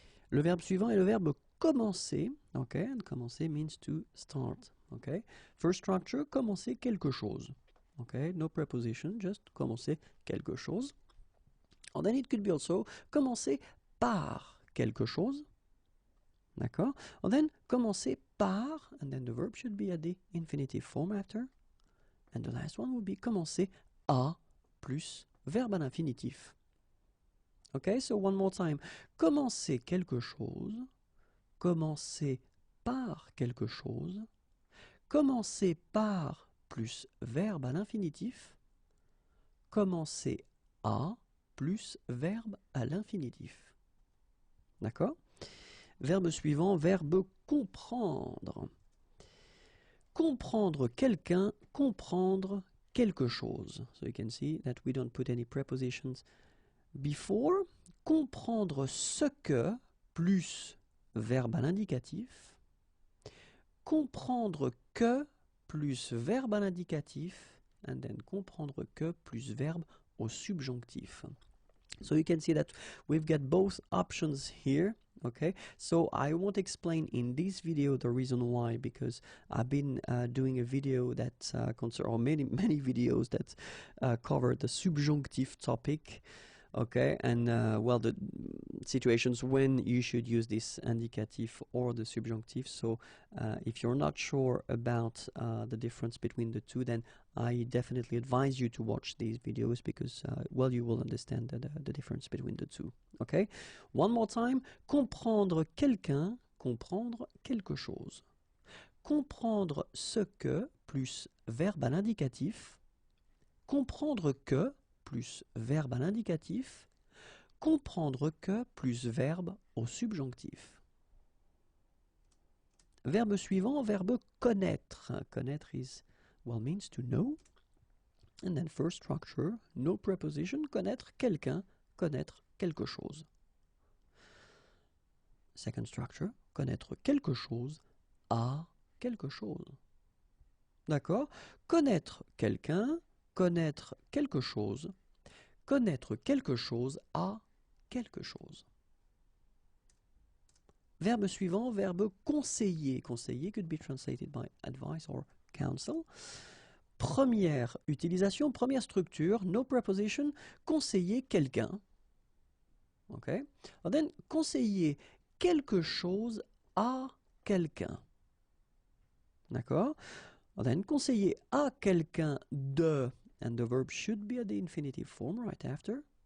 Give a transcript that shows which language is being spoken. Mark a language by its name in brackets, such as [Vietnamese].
[French] Le verbe suivant est le verbe commencer. [English] Okay, and commencer means to start. Okay, first structure, [French] commencer quelque chose. [English] Okay, no preposition, just commencer quelque chose. And then it could be also [French] commencer par quelque chose. D'accord? [English] And then [French] commencer par, [English] and then the verb should be at the infinitive form after. And the last one would be [French] commencer à plus verbe à l'infinitif. [English] Okay, so one more time. [French] Commencer quelque chose, commencer par quelque chose, commencer par plus verbe à l'infinitif, commencer à plus verbe à l'infinitif. D'accord? Verbe suivant, verbe comprendre. Comprendre quelqu'un, comprendre quelque chose. [English] So you can see that we don't put any prepositions before. [French] Comprendre ce que plus verbe à l'indicatif. Comprendre que plus verbe à l'indicatif. [English] And then [French] comprendre que plus verbe au subjonctif. [English] So you can see that we've got both options here. Okay, so I won't explain in this video the reason why, because I've been doing a video that or many videos that cover the subjunctive topic. Okay, and well, the situations when you should use this indicative or the subjunctive. So if you're not sure about the difference between the two, then I definitely advise you to watch these videos, because well, you will understand the difference between the two. Okay, one more time. [French] Comprendre quelqu'un, comprendre quelque chose. Comprendre ce que plus verbe à l'indicatif. Comprendre que plus verbe à l'indicatif, comprendre que plus verbe au subjonctif. Verbe suivant, verbe connaître. [English] Connaître is, well, means to know. And then first structure, no preposition, [French] connaître quelqu'un, connaître quelque chose. [English] Second structure, [French] connaître quelque chose à quelque chose. D'accord? Connaître quelqu'un, connaître quelque chose, connaître quelque chose à quelque chose. Verbe suivant, verbe conseiller. [English] Conseiller could be translated by advice or counsel. [French] Première utilisation, première structure, [English] no preposition, [French] conseiller quelqu'un. Okay? [English] And then [French] conseiller quelque chose à quelqu'un. D'accord? [English] And then [French] conseiller à quelqu'un de, [English] and the verb should be at the infinitive form right after.